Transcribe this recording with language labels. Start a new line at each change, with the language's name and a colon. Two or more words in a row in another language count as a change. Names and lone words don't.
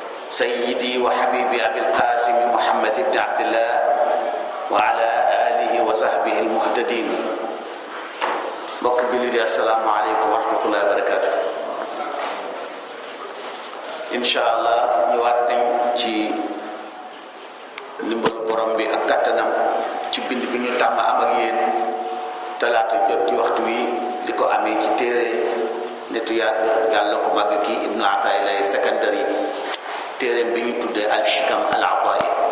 Arabic: سيدي وحبيبي أبي القاسم محمد بن عبد الله وعلى آله وصحبه المهتدين.
Wolof: mbokk bi di
Arabic: السلام عليكم ورحمة الله وبركاته. إن شاء الله
Wolof: ñëwaat nañ ci ndimbalu borom bi ak kattanam ci bind bi ñu tàmm am ak yéen talaata jot ci waxtu wi di ko amee ci téere nitu yàlla ko màgg kii Ibnu Ataa'illah Sakandari, téereem bi ñu tuddee al-Hikam al-Ataa'i.